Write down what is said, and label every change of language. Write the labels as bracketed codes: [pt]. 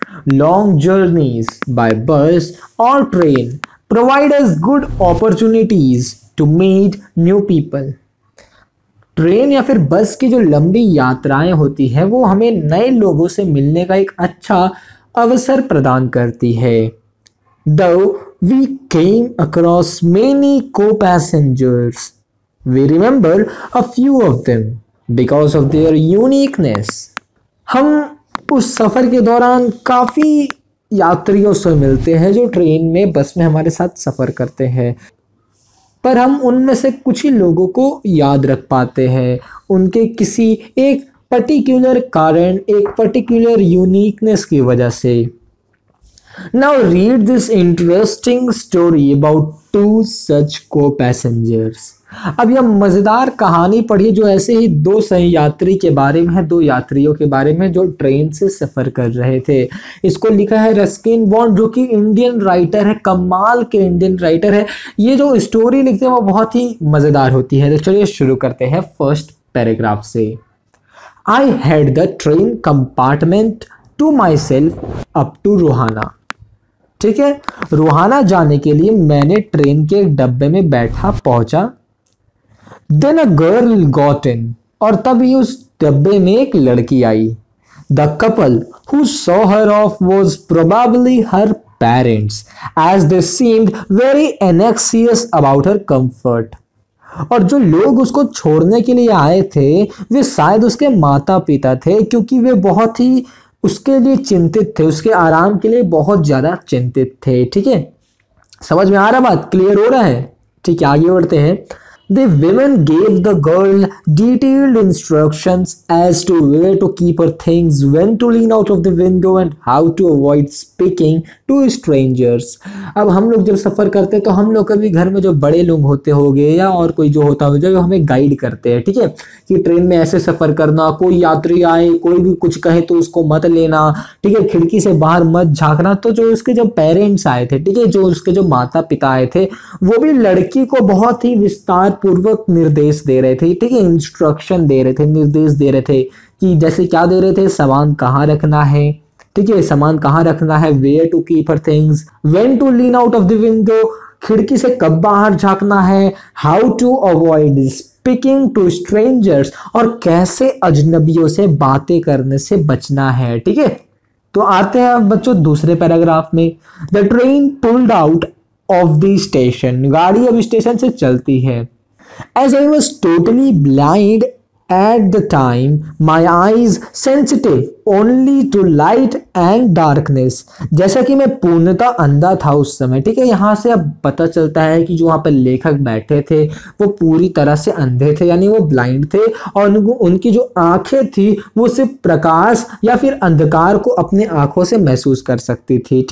[en] Long journeys by bus और train provide us good opportunities to meet new people. [hi] Train या फिर बस की जो लंबी यात्राएं होती हैं वो हमें नए लोगों से मिलने का एक अच्छा अवसर प्रदान करती है। [en] Though we came across many co-passengers, we remember a few of them because of their uniqueness. [hi] हम उस सफ़र के दौरान काफ़ी यात्रियों से मिलते हैं जो ट्रेन में बस में हमारे साथ सफ़र करते हैं, पर हम उनमें से कुछ ही लोगों को याद रख पाते हैं उनके किसी एक पर्टिकुलर कारण, एक पर्टिकुलर यूनिकनेस की वजह से। [en] Now read this interesting story about two such co-passengers. [hi] अब यह मजेदार कहानी पढ़िए जो ऐसे ही दो सहयात्री के बारे में है, दो यात्रियों के बारे में जो ट्रेन से सफर कर रहे थे। इसको लिखा है रस्किन बॉन्ड जो कि इंडियन राइटर है, कमाल के इंडियन राइटर है। ये जो स्टोरी लिखते हैं वो बहुत ही मजेदार होती है। तो चलिए शुरू करते हैं फर्स्ट पैराग्राफ से। [en] I had the train compartment to myself up to Rohana. [hi] ठीक है, रोहाना जाने के लिए मैंने ट्रेन के डब्बे में बैठा पहुंचा। [en] then a girl got in, [hi] और तभी उस डब्बे में एक लड़की आई। [en] The couple who saw her off was probably her parents as they seemed very anxious about her comfort. [hi] और जो लोग उसको छोड़ने के लिए आए थे वे शायद उसके माता पिता थे, क्योंकि वे बहुत ही उसके लिए चिंतित थे, उसके आराम के लिए बहुत ज्यादा चिंतित थे। ठीक है, समझ में आ रहा, बात क्लियर हो रहा है? ठीक है, आगे बढ़ते हैं। [en] The women gave the girl detailed instructions as to where to keep her things, when to lean out of the window and how to avoid speaking to strangers. [hi] अब हम लोग जब सफ़र करते हैं तो हम लोग कभी घर में जो बड़े लोग होते होंगे या और कोई जो होता होगा जो हमें गाइड करते हैं, ठीक है, कि ट्रेन में ऐसे सफ़र करना, कोई यात्री आए कोई भी कुछ कहे तो उसको मत लेना, ठीक है, खिड़की से बाहर मत झांकना। तो जो उसके जो पेरेंट्स आए थे, ठीक है, जो उसके जो माता पिता आए थे वो भी लड़की को बहुत ही विस्तार पूर्वक निर्देश दे रहे थे, ठीक है, इंस्ट्रक्शन दे रहे थे, निर्देश दे रहे थे कि जैसे क्या दे रहे थे, सामान कहाँ रखना है, ठीक है, सामान कहाँ रखना है, [en] where to keep her things, when to lean out of the window, [hi] खिड़की से कब बाहर झांकना है, [en] how to avoid speaking to strangers, [hi] और कैसे अजनबियों से बातें करने से बचना है। ठीक है, तो आते हैं अब बच्चों दूसरे पैराग्राफ में। [en] the train pulled out of the station, [hi] गाड़ी अब स्टेशन से चलती है। [en] As I was totally blind at the time, my eyes sensitive only to light and darkness. [hi] जैसा कि मैं पूर्णतः अंधा था उस समय। ठीक है, यहाँ से अब पता चलता है कि जो वहाँ पर लेखक बैठे थे वो पूरी तरह से अंधे थे, यानी वो ब्लाइंड थे, और उनकी जो आंखें थी वो सिर्फ प्रकाश या फिर अंधकार को अपने आंखों से महसूस कर सकती थी।